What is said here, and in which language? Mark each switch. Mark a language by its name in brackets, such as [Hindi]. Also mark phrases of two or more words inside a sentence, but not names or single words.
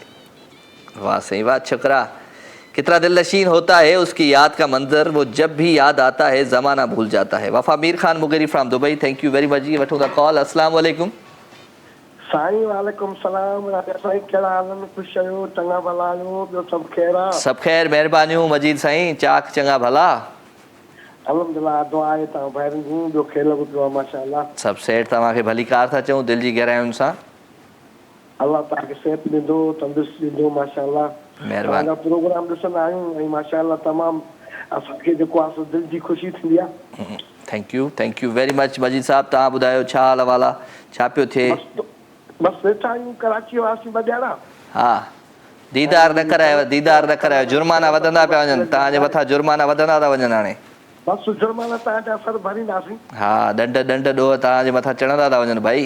[Hindi] वाह सही बात छकरा कितना दिल नशीन होता है उसकी याद का मंजर वो जब भी याद आता है ज़माना भूल जाता है। [English] वफ़ा मीर ख़ान मुगेरी from Dubai thank you very much [Sindhi] जी वठूं था कॉल। [Arabic] السلام عليكم. [Sindhi] साईं [Arabic] عليكم السلام [Sindhi] राजा साईं कहिड़ा हाल आहिनि? ख़ुशि आहियो चङा भला आहियो ॿियो सभु ख़ैर आहे? सभु ख़ैर महिरबानियूं मजीद साईं चाक चङा भला अल्हम्दुलिल्लाह दुआ आहे तव्हां ॿाहिरि जूं ॿियो खेल बि पियो आहे माशाअल्लाह सभु सेठ तव्हांखे भली कार था चऊं दिलि जी गहराइयुनि सां। अल्लाह तव्हांखे सिहत ॾींदो, तंदुरुस्ती ॾींदो। माशाअल्लाह महिरबानी। तव्हांजा प्रोग्राम ॾिसंदा आहियूं ऐं माशाअल्लाह तमामु असांखे जेको आहे दिलि जी ख़ुशी थींदी आहे। [English] thank you very much मजीद साहब। [Sindhi] तव्हां ॿुधायो छा हाल अहवाल आहे, छा पियो थिए? बसि वेठा आहियूं, कराची वासी ॿ हा, दीदार न करायो, जुर्माना वधंदा पिया वञनि, तव्हांजे मथां जुर्माना वधंदा था वञनि हाणे। बसि जुर्माना तव्हांजा सर भरींदासीं। हा, ॾंढ ॾोह तव्हांजे मथां चढ़ंदा था वञनि भाई।